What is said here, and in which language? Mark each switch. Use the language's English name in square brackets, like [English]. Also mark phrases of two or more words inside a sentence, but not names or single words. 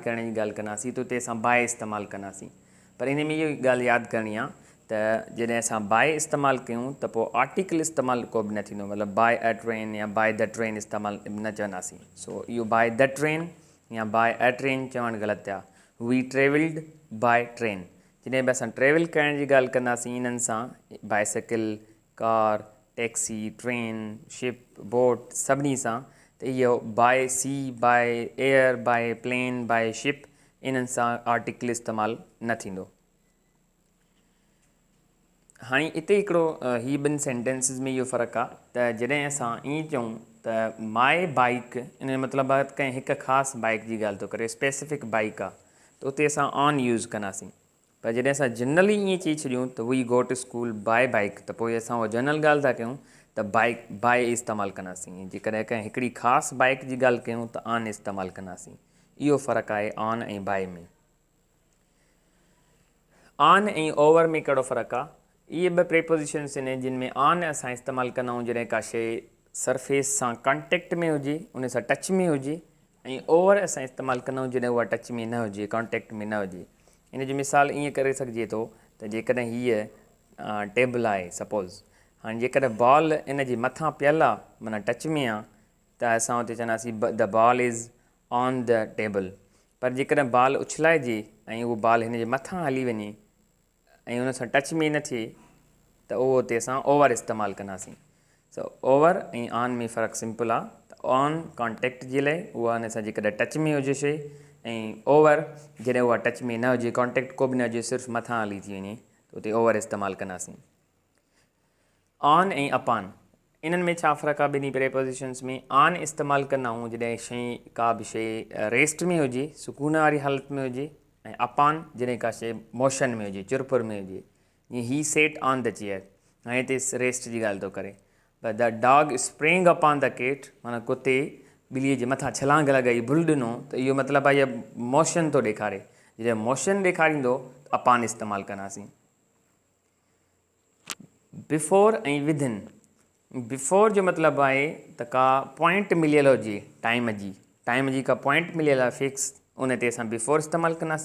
[Sindhi] करण जी ॻाल्हि कंदासीं त उते असां बाय इस्तेमालु कंदासीं पर हिन में इहो ॻाल्हि यादि करणी आहे त जॾहिं असां बाय इस्तेमालु कयूं त पोइ आर्टिकल इस्तेमालु को बि न थींदो मतिलबु [English] by a train [Sindhi] या [English] by the train [Sindhi] इस्तेमालु न चवंदासीं सो इहो [English] by the train [Sindhi] या [English] by a train [Sindhi] चवणु ग़लति आहे [English] we travelled by train [Sindhi] जॾहिं बि असां ट्रेवल करण जी ॻाल्हि कंदासीं इन्हनि सां [English] bicycle car taxi train ship boat [Sindhi] सभिनी सां त इहो [English] by sea by air by plane by ship [Sindhi] इन्हनि सां आर्टिकल इस्तेमालु न थींदो हाणे हिते हिकिड़ो हीअ ॿिनि सेंटेंसिस में इहो फ़र्क़ु आहे त जॾहिं असां ईअं चऊं त [English] my bike [Sindhi] इन जो मतिलबु आहे कंहिं हिकु ख़ासि बाइक जी ॻाल्हि थो करे [English] specific bike [Sindhi] आहे त उते असां [English] on use [Sindhi] कंदासीं पर जॾहिं असां जनरली ईअं चई छॾियूं त [English] we go to school by bike [Sindhi] त पोइ असां उहा जनरल ॻाल्हि था कयूं त [English] bike by [Sindhi] इस्तेमालु कंदासीं जेकॾहिं कंहिं हिकिड़ी ख़ासि बाइक जी ॻाल्हि कयूं त ऑन इस्तेमालु कंदासीं इहो फ़र्क़ु आहे ऑन ऐं बाय में ऑन ऐं ओवर में कहिड़ो फ़र्क़ु आहे इहे ॿ प्रीपोज़िशन्स आहिनि जिन में ऑन असां इस्तेमालु कंदा आहियूं जॾहिं का शइ सरफेस सां कॉन्टेक्ट में हुजे उन सां टच में हुजे ऐं ओवर असां इस्तेमालु कंदा आहियूं जॾहिं उहा टच में न हुजे कॉन्टेक्ट में न हुजे इन जी मिसाल ईअं करे सघिजे थो त जेकॾहिं हीअ टेबल आहे सपोज़ हाणे जेकॾहिं बॉल इन जे मथां पियल आहे माना टच में आहे त असां हुते चवंदासीं [English] the ball is on the table [Sindhi] पर जेकॾहिं बॉल उछलाइजे ऐं उहो बॉल हिन जे मथां हली वञे ऐं हुन सां टच में न थिए त उहो हुते असां ओवर इस्तेमालु कंदासीं सो ओवर ऐं ऑन में फ़र्क़ु सिंपल आहे त ऑन कॉन्टेक्ट जे लाइ उहा हुन सां जेकॾहिं टच में हुजे शइ ऐं ओवर जॾहिं उहा टच में न हुजे कॉन्टेक्ट को बि न हुजे सिर्फ़ु मथां हली थी वञे त उते ओवर इस्तेमालु कंदासीं ऑन ऐं अपॉन इन्हनि में छा फ़र्क़ु आहे ॿिन्ही प्रेपोजिशन्स में? आन इस्तेमालु कंदा आहियूं जॾहिं शइ का बि शइ रेस्ट में हुजे, सुकून वारी हालत में हुजे, ऐं अपान जॾहिं का शइ मोशन में हुजे, चुरपुर में हुजे। [English] जीअं he sat on the chair, [Sindhi] हाणे हिते रेस्ट जी ॻाल्हि थो करे। [English] पर the dog sprang upon the cat, [Sindhi] माना कुते ॿिलीअ जे मथां छलांग लॻाई, भुल ॾिनो, त इहो मतिलबु आहे इहा मोशन थो ॾेखारे। जॾहिं मोशन ॾेखारींदो त अपान इस्तेमालु कंदासीं। बिफोर ऐं विदिन, बिफोर जो मतिलबु आहे त का पॉइंट मिलियल हुजे टाइम जी का पॉइंट मिलियल आहे फिक्स, उन ते असां बिफोर इस्तेमालु कंदासीं।